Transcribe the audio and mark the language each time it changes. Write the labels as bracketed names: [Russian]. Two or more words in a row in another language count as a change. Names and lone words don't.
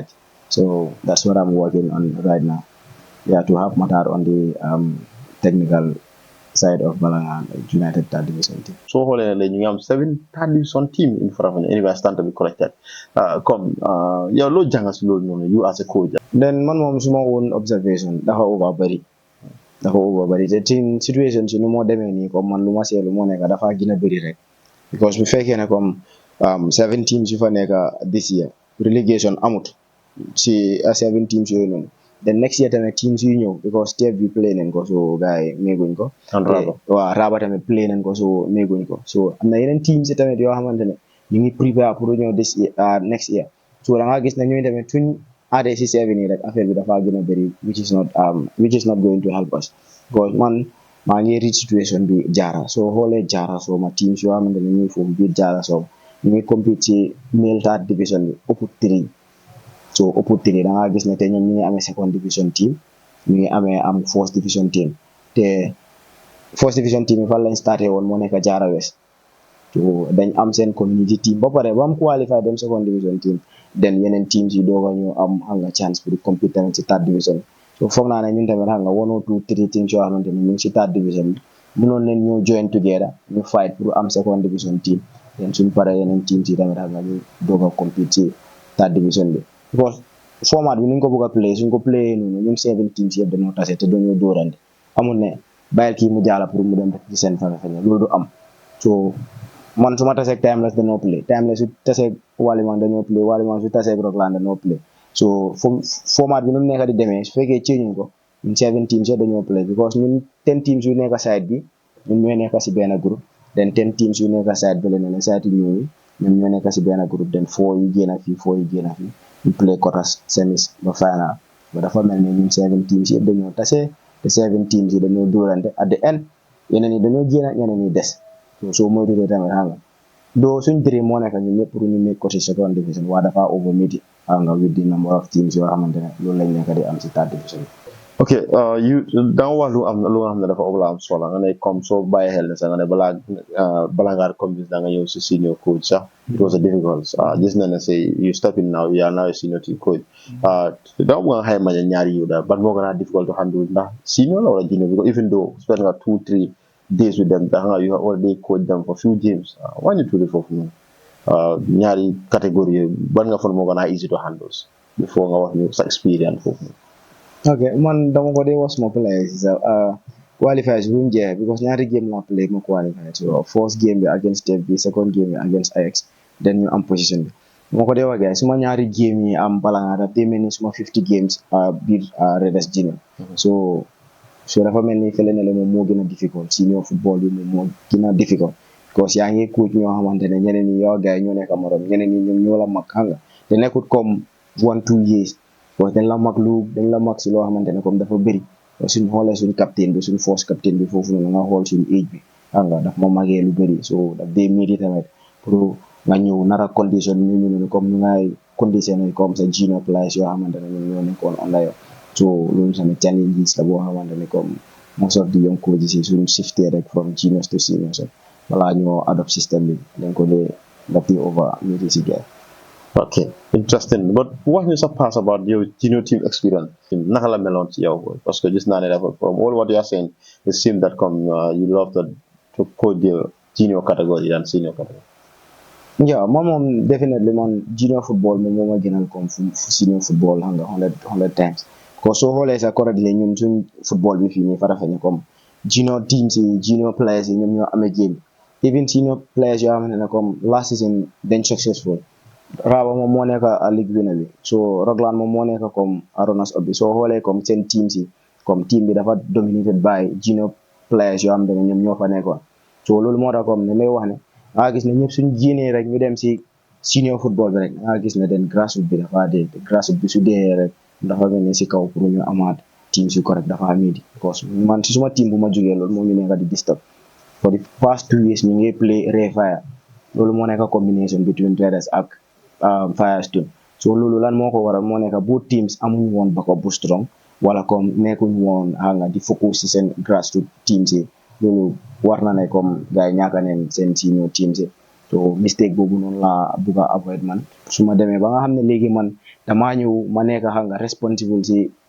[English] So that's what I'm working on right now. Yeah, to have Matar on the technical side of Balangan United third division team. So you have 7 third division team in Farafenya. Anyway, I stand to be corrected. You as a coach. [Wolof] Then man mom suma [English] own observation [Wolof] dafa over bari [English] the team situations you more [Wolof] demee nii comme man lu ma seetlu moo nekk dafa gën a bëri rek because bu fekkee ne comme 7 teams yu fa nekk [English] this year relegation [Wolof] amut si 7 teams yooyu noonu [English] then next year [Wolof] tamit teams yu ñëw because step bi play nañ ko so gars yi méeguñ ko waaw Raba tamit play nañ ko so méeguñ ko so am na yeneen teams yi tamit yoo xamante ne ñu ngi prepare pour ñëw [English] this year next year [Wolof] so da nga gis ne ñooñu tamit suñ addé si 7 yi rek affaire bi dafa gën a bëri [English] which is not going to help us because [Wolof] man maa ngi [English] reach situation [Wolof] bi Jara soo xoolee Jara soo ma teams yoo xamante ne ñuy foofu biir Jara soo ñu ngi compete ci male [English] third division [Wolof] bi ëpp 3 so ëpp 3 da nga gis ne te ñoom ñu ngi amee [English] second division team [Wolof] ñu ngi amee [English] first division team [Wolof] te [English] first division team [Wolof] yi fan lañ starté woon moo nekk Jara West so dañ am seen [English] community team [Wolof] ba pare ba am qualify dem [English] second division team [Wolof] then yeneen teams yi doog a ñu am xam nga chance pour compete tamit ci [English] third division [Wolof] so foog naa ne ñun tamit xam nga [English] 1 or 2 3 teams [Wolof] yoo xamante ne ñu ngi ci [English] third division [Wolof] bi mënoon leen ñoo [English] join together [Wolof] ñu fight pour am [English] second division team [Wolof] then suñ pare yeneen teams yi tamit xam nga ñu doog a compete ci [English] third division [Wolof] bi because format bi ni ñu ko bëgg a play suñ ko play noonu ñun 7 teams yëpp dañoo tase te dañoo dóorante amul ne bàyyil kii mu jaala pour mu dem def ci seen fexe loolu du am so man su ma taseeg Timeless dañoo play Timeless su taseeg Waliman dañoo play Waliman su taseeg Rockland dañoo play so format bi nu mu nekk di demee su fekkee ceeñuñ ko ñun 7 teams yëpp dañoo play because ñun 10 teams yu nekk side bi ñun ñooy nekk si benn groupe then 10 teams yu nekk side bi leneen side yi ñooñu ñun ñoo nekk si benn groupe then 4 yi génn fii 4 yi génn fii ñu play [English] quarters semis [Wolof] ba final ba dafa mel ni ñun 7 teams yëpp dañoo tase te 7 teams yi dañoo dóorante [English] at the end [Wolof] yeneen yi dañoo génn ñeneen ñi des so moytuwee tamit xam nga doo suñ dream moo nekk ñun ñëpp pour ñu make ko ci [English] second division [Wolof] waa dafa [English] over meet [Wolof] xam nga [English] with the number of teams [Wolof] yoo xamante ne loolu lañ nekk di am ci [English] third division [Wolof] ok da nga wax lu nga xam ne dafa ëpp la am solo nga ne comme soo bàyyi xel ne sax nga ne balaa ngaa convince da nga ñëw si [English] senior coach [Wolof] sax [English] it was a difficult [Wolof] gis na ne [English] say you step in now you are now a senior team coach [Wolof] da nga xayma ñaari yu daal ban moo gën a [English] difficult to handle [Wolof] ndax senior la wala junior because [English] even though [Wolof] spend nga [English] 2-3 days with them [Wolof] da nga [English] you have already coached them for few games [Wolof] wàññi tuuti foofu noonu ñaari catégorie ban nga foog moo gën a [English] easy to handle [Wolof] before nga wax ñu sa experience foofu noonu. ok man dama ko dee wax suma players qualifiers bu mu jeexee because ñaari game la play ma qualifier so [English] first game [Wolof] bi against FB [English] second game [Wolof] bi against Ajax then ñu am position bi dama ko dee wax gars suma ñaari game yi am bala nga daf dee mel ni suma 50 games biir Redes Junior so dafa mel ni fële ne la moom moo gën a difficult [English] senior football [Wolof] bi moom moo gën a difficult because yaa ngi coach ñoo xamante ne ñeneen ñi yow gars yi ñoo nekk morom ñeneen ñi ñoom ñoo la mag xam nga te nekkut comme 1-2 years parce que dañ la mag si loo xamante ne comme dafa bëri suñ xoolee suñ captain bi suñ force captain bi foofu noonu nga xool suñ age bi xam nga daf ma magee lu bëri so daf dee midi tamit pour nga ñëw nara condition ñu noonu comme ñu ngay conditionné comme sa [English] junior players [Wolof] yoo xamante ne ñoom ñoo nekkoon onda yo so loolu tamit challenges la boo xamante ne comme [English] most of the young coaches [Wolof] yi suñu shifté rek [English] from juniors to seniors [Wolof] balaa ñoo adopt système bi dañ ko dee daf di over midi si gars. [English] Okay, interesting. But what is your past about your junior team experience? [Wolof] Naka la meloon ci yow parce que gis naa ne dafa [English] from all what you are saying it seems that come you love to coach the junior category than senior category. Yeah, [Wolof] moom definitely man [English] junior football [Wolof] moom moo ma gënal comme [English] senior football [Wolof] xam nga 100 times ko soo xoolee sa correctly ñun suñ football bi fii nii Farafenni comme [English] junior teams [Wolof] yi [English] junior players [Wolof] yi ñoom ñoo amee game [English] even senior players [Wolof] yoo xamante ne comme [English] last season [Wolof] dañ successful Raba moom moo nekk a [English] league winner [Wolof] bi so Rockland moom moo nekk comme [English] runners up [Wolof] bi soo xoolee comme seen teams yi comme team bi dafa [English] dominated by junior players [Wolof] yoo xamante ne ñoom ñoo fa nekkoon so loolu moo tax comme ne lay wax ne nga gis ne ñëpp suñ génnee rek ñu dem si [English] senior football [Wolof] bi rek nga gis ne den grassroots bi dafa dee grassroots bi su dee rek dafa mel ne si kaw pour ñu amaat team si correct dafa midi because man si suma team bu ma jógee loolu moo ñu nekk di disturb [English] for the past 2 years [Wolof] ñu ngi play Fire loolu moo nekk [English] combination between [Wolof] Raiders ak Firestone so loolu lan moo ko waral moo nekk [English] both teams [Wolof] amuñu woon backup bu strong wala comme nekkuñu woon nga di focus si seen [English] grassroots teams [Wolof] yi loolu war na ne comme gars yi ñàkk neen seen senior teams yi so mistake boobu noonu laa bugg a avoid man su ma demee ba nga xam ne léegi man damaa ñëw ma nekk nga responsible si